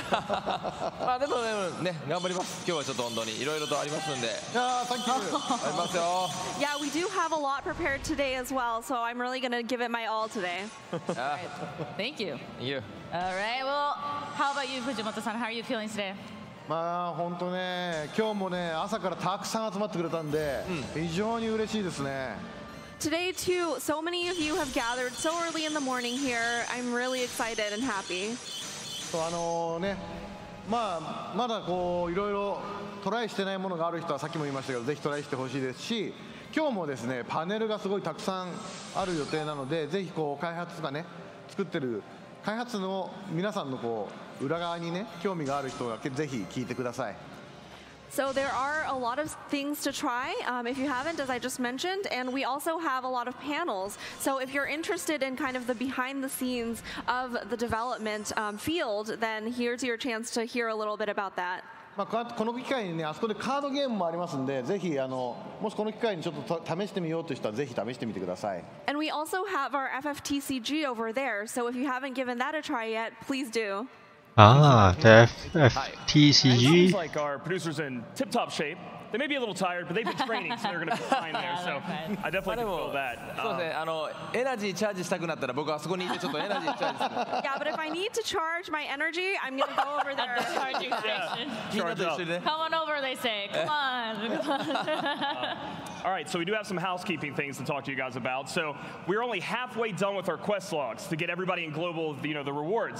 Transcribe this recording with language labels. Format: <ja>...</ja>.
<ja>まあでもね、頑張ります。今日はちょっと本当にいろいろとありますんで。</ja> <en>Yeah, thank you.</en> <ja>ありますよ。</ja> <en>Yeah, we do have a lot prepared today as well, so I'm really gonna give it my all today. Thank you. Thank you. All right. Well, how about you, Fujimoto-san? How are you feeling today?</en> <ja>まあ本当ね、今日もね朝からたくさん集まってくれたんで、非常に嬉しいですね。</ja> <en>Today too, so many of you have gathered so early in the morning here. I'm really excited and happy.</en> <ja>ね、まあまだこういろいろトライしてないものがある人はさっきも言いましたけど、ぜひトライしてほしいですし、今日もですねパネルがすごいたくさんある予定なので、ぜひこう開発がね作ってる開発の皆さんのこう裏側にね興味がある人はぜひ聞いてください。</ja> <en>So there are a lot of things to try if you haven't, as I just mentioned, and we also have a lot of panels. So if you're interested in kind of the behind the scenes of the development field, then here's your chance to hear a little bit about that.</en> <ja>まあこの機会にね、あそこでカードゲームもありますんで、ぜひもしこの機会にちょっと試してみようという人はぜひ試してみてください。</ja> <en>And we also have our FFTCG over there, so if you haven't given that a try yet, please do. Ah, the It FFTCG. seems like our producer's in tip-top shape. They may be a little tired, but they've been training, so they're going to be fine there. So I definitely can feel that.</en> <ja>そうですね、エナジーチャージしたくなったら僕はそこにいてちょっとエナジーチャージする。</ja> <en>Yeah, but if I need to charge my energy, I'm going to go over there. Charging station.</en> <ja>みんなと一緒にね。</ja> <en>Come on over, they say. Come on. All right, so we do have some housekeeping things to talk to you guys about. So we're only halfway done with our quest logs to get everybody in global, the rewards.</en>